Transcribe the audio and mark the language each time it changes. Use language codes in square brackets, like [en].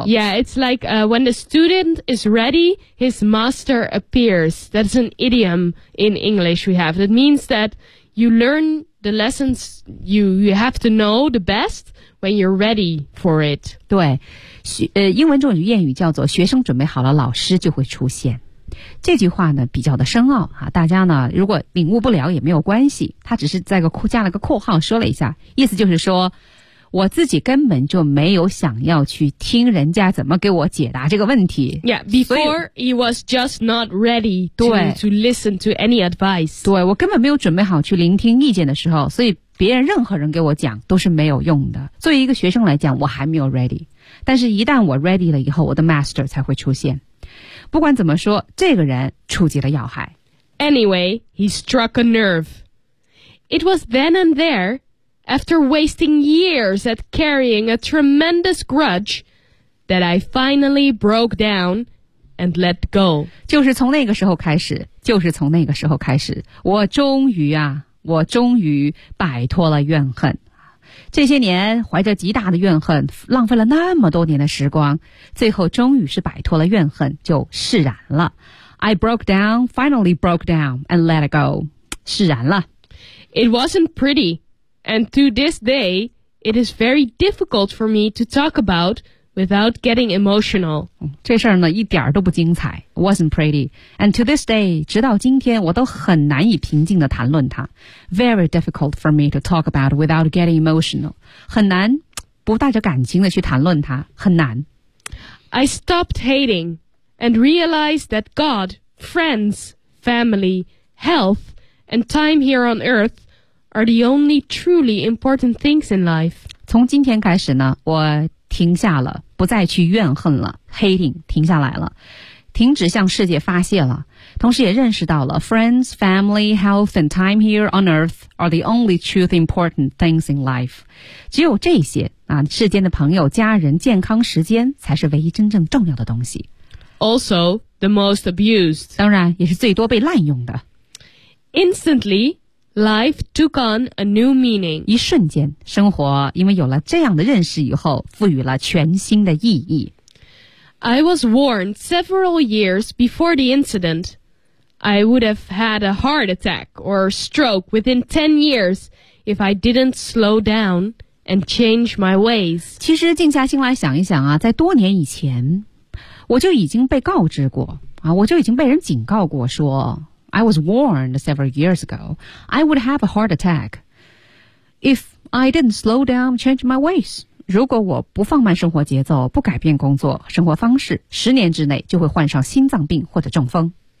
[en] ，Yeah, it's like when the student is ready, his master appears. That's an idiom in English we have. That means that you learn the lessons you have to know the best when you're ready for it. [zh] 对，英文中有谚语叫做"学生准备好了，老师就会出现"。这句话呢比较的深奥啊，大家呢如果领悟不了也没有关系，他只是在个加了个括号说了一下，意思就是说我自己根本就没有想要去听人家怎么给我解答这个问题。 [en] Yeah, before he was just not ready to listen to any advice. [zh] 对，我根本没有准备好去聆听意见的时候，所以别人任何人给我讲都是没有用的。作为一个学生来讲，我还没有 ready， 但是一旦我 ready 了以后，我的 master 才会出现。不管怎么说，这个人触及了要害。 [en] Anyway, he struck a nerve. It was then and there, after wasting years at carrying a tremendous grudge, that I finally broke down and let go. [zh] 就是从那个时候开始，就是从那个时候开始，我终于啊，我终于摆脱了怨恨。这些年怀着极大的怨恨，浪费了那么多年的时光，最后终于是摆脱了怨恨，就释然了。 [en] I broke down, finally broke down, and let it go. [zh] 释然了。 [en] It wasn't pretty, and to this day, it is very difficult for me to talk about without getting emotional. [zh] 这事儿呢，一点都不精彩。 [en] Wasn't pretty, and to this day, [zh] 直到今天，我都很难以平静地谈论它。 [en] Very difficult for me to talk about without getting emotional. [zh] 很难不带着感情地去谈论它，很难。 [en] I stopped hating and realized that God, friends, family, health, and time here on earth are the only truly important things in life. [zh] 从今天开始呢，我停下了，不再去怨恨了 ，hating 停下来了，停止向世界发泄了。同时也认识到了 [en] friends, family, health and time here on earth are the only truth important things in life. [zh] 只有这些啊，世间的朋友、家人、健康、时间才是唯一真正重要的东西。 [en] Also, the most abused. [zh] 当然也是最多被滥用的。 [en] Instantly, life took on a new meaning. [zh] 一瞬间，生活因为有了这样的认识以后，赋予了全新的意义。 [en] I was warned several years before the incident. I would have had a heart attack or stroke within 10 years if I didn't slow down and change my ways. [zh] 其实静下心来想一想啊，在多年以前，我就已经被告知过啊，我就已经被人警告过说 [en] I was warned several years ago. I would have a heart attack if I didn't slow down and change my ways. [zh] 如果我不放慢生活节奏，不改变工作生活方式，十年之内就会患上心脏病或者中风。